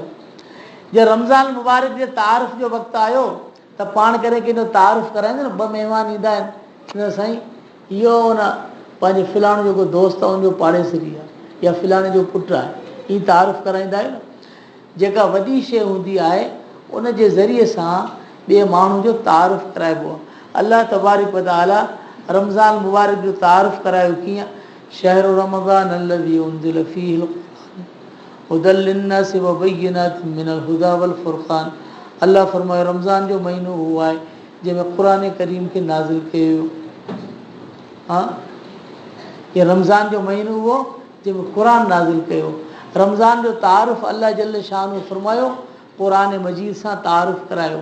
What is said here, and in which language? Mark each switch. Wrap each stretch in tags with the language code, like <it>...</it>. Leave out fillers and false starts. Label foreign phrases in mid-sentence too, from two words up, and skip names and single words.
<sd>जे रमज़ान मुबारक जे तारुफ़ जो वक़्तु आयो त पाण करे कंहिंजो तारुफ़ कराईंदा न, ॿ महिमान ईंदा आहिनि, न साईं इहो न पंहिंजे फिलाणे जेको दोस्त आहे उनजो पाड़ेसरी आहे या फिलाणे जो पुटु आहे, हीअ तारुफ़ कराईंदा आहियूं न। जेका वॾी शइ हूंदी आहे उन जे ज़रिए सां ॿिए माण्हू जो तारुफ़ कराइबो आहे। अलाह</sd> <ar>تبارك وتعالى</ar> <sd>रमज़ान मुबारक जो तारुफ़ करायो कीअं,</sd> <ar>شهر رمضان الذي أنزل فيه هدى للناس وبينات من الهدى والفرقان.</ar> <sd>अल्लाह फरमायो रमज़ान जो महीनो उहो आहे जंहिंमें क़ुर करीम खे नाज़िल कयो वियो। हा, ये रमज़ान जो महीनो उहो जंहिंमें क़ुर नाज़िल कयो। रमज़ान जो तारुफ़ अल्लाह</sd> <ar>جل شأنه</ar> <sd>फरमायो क़ुर मजीद सां तारुफ़ करायो।</sd>